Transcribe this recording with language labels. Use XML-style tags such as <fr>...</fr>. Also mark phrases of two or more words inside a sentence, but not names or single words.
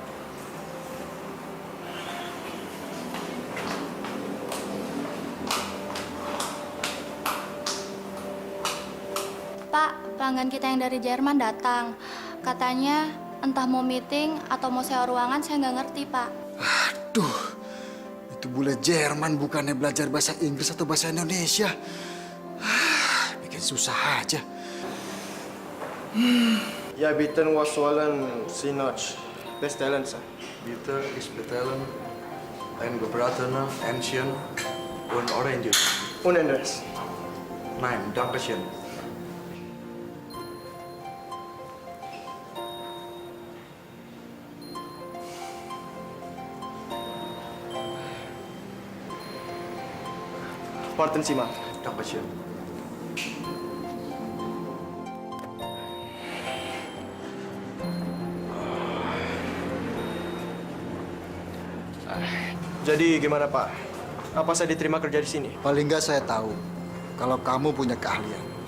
<id>Pak, pelanggan kita yang dari Jerman datang. Katanya entah mau meeting atau mau sewa ruangan, saya nggak ngerti, Pak. Aduh, itu bule Jerman bukannya belajar bahasa Inggris atau bahasa Indonesia. Bikin susah aja.</id> <de>Ja, bitte was sollen Sie noch bestellen, sir? Bitte, ich bestellen ein gebratener Entchen und</de> <en>Orange Juice.</en> <de>Und anderes. Nein, danke schön. Warten Sie mal. Danke schön.</de> <id>Jadi gimana, Pak? Apa saya diterima kerja di sini? Paling nggak saya tahu kalau kamu punya keahlian.</id>